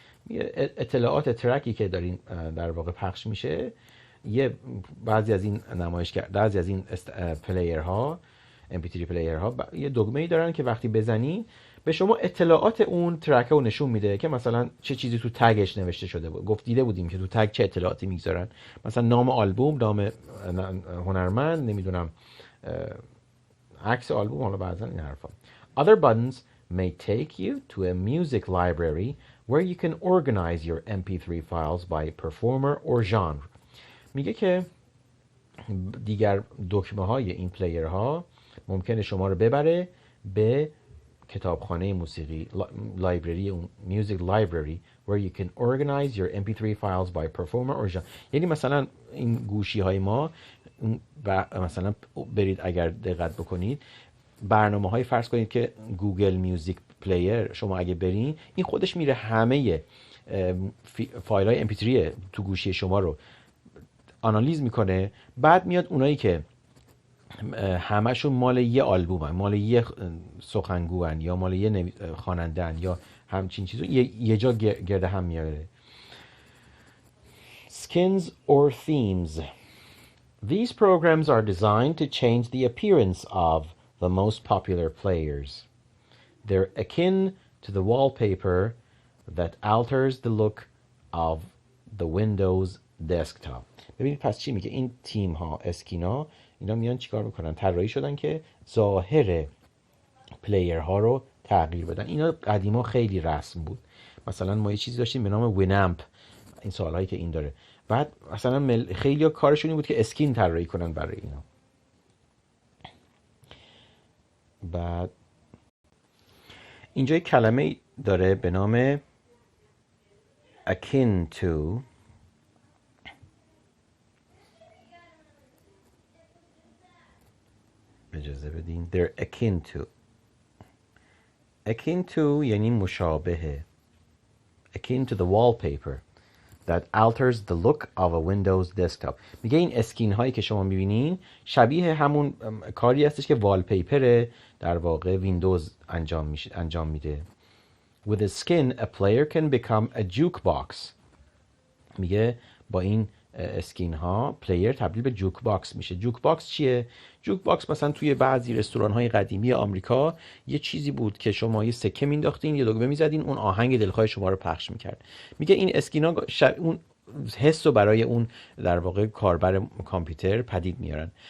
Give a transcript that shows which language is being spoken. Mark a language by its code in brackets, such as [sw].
[fa] اطلاعات ترکی که دارین در واقع پخش میشه، بعضی از این پلیرها MP3 پلیرها یه دکمه‌ای دارن که وقتی بزنی به شما اطلاعات اون ترک رو نشون میده که مثلا چه چیزی تو تگش نوشته شده بود. دیده بودیم که تو تگ چه اطلاعاتی میگذارن، مثلا نام آلبوم، نام هنرمند، نمیدونم عکس آلبوم، حالا بعضا این حرفا. [en] Other buttons may take you to a music library where you can organize your MP3 files by performer or genre. [fa] میگه که دیگر دکمه های این پلیر ها ممکنه شما رو ببره به کتابخانه موسیقی، لایبرری، [en] music library where you can organize your MP3 files by performer or genre. [fa] یعنی مثلا این گوشی های ما مثلا برید اگر دقت بکنید برنامه های فرض کنید که گوگل میوزیک پلیر شما اگه برین، این خودش میره همه فایل های MP3 تو گوشی شما رو آنالیز میکنه، بعد میاد اونایی که همشون مال یه آلبومن، مال یه سخنگوان یا مال یه خواننده‌ان یا همچین چیزو یه جا گرده هم میاره. [en] Skins or themes. These programs are designed to change the appearance of the most popular players. They're akin to the wallpaper that alters the look of the Windows desktop. [fa] ببینید پس چی میگه؟ این تیم ها، اسکینا، اینا میان چیکار میکنن؟ طراحی شدن که ظاهر پلیر ها رو تغییر بدن. اینا قدیما خیلی رسم بود. مثلا ما یه چیزی داشتیم به نام وینامپ، این سوالایی که این داره. بعد مثلا خیلی ها کارشون این بود که اسکین طراحی کنن برای اینا. بعد اینجا یک کلمه داره به نام akin to. اجازه بدین. [en] They're akin to. [fa] Akin to یعنی مشابهه. [en] Akin to the wallpaper that alters the look of a Windows desktop. [fa] میگه این اسکین هایی که شما میبینین شبیه همون کاری هستش که والپیپر در واقع ویندوز انجام میده. [en] With a skin, a player can become a jukebox. [fa] میگه با این اسکین ها پلیر تبدیل به جوک باکس میشه. جوک باکس چیه؟ جوک باکس مثلا توی بعضی رستوران های قدیمی آمریکا یه چیزی بود که شما یه سکه مینداختین، یه دکمه میزدین، اون آهنگ دلخواه شما رو پخش میکرد. میگه این اسکینا اون حس رو برای اون در واقع کاربر کامپیوتر پدید میارن.